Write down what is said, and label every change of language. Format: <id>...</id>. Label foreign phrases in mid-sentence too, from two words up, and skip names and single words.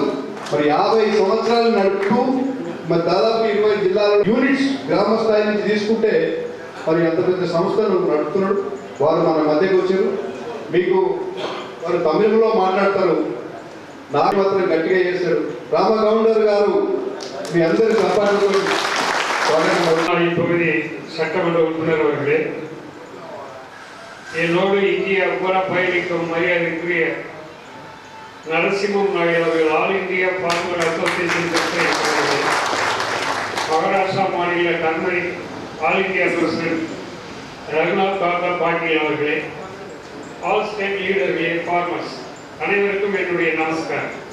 <te>మరి 50 సంవత్సరాలు నడుపుతూ మరి దాదాపు 20 జిల్లాల యూనిట్స్ గ్రామ స్థాయి నుంచి తీసుకుంటే మరి అంత పెద్ద సంస్థను నడుపుతున్నాడు। వారు మన మధ్యకు వచ్చారు। మీకు వారు తమిళంలో మాట్లాడతారు, నాకు మాత్రం గట్టిగా చేశారు। రామగౌండర్ గారు మీ అందరి సపాటుతో</te> <ta>தொகுதி சட்டமன்ற உறுப்பினர் அவர்களே, என்னோடு இந்தியா பூரா பயணிக்கும் மரியாதைக்குரிய நரசிம்மம் நாயுடு அவர்கள் ஆல் இந்தியா ஃபார்மர் அசோசியேஷன் செக்ரட்டரி, மகாராஷ்டிரா மாநில டர்மரிக் ஆல் இந்தியா பிரசிடென்ட் ரகுநாத் தாத்தா பாட்டீல் அவர்களே,</ta> <en>All State</en> <ta>லீடர்களே, ஃபார்மர்ஸ் அனைவருக்கும் என்னுடைய நமஸ்காரம்।</ta>